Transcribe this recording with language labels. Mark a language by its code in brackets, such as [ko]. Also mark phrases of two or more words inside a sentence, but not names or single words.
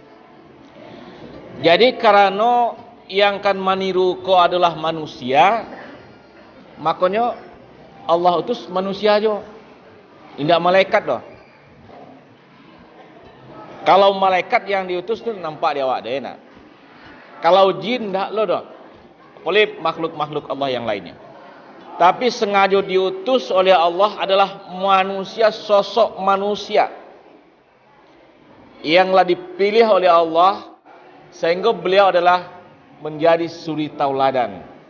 [id] Jadi karena yang akan meniru kau adalah manusia, makanya Allah utus manusia aja. Tidak malaikat doh. Kalau malaikat yang diutus tu nampak dia awak dia nak. Kalau jin dah lo doh. Oleh makhluk-makhluk Allah yang lainnya. Tapi sengaja diutus oleh Allah adalah manusia, sosok manusia yanglah dipilih oleh Allah sehingga beliau adalah menjadi suri tauladan.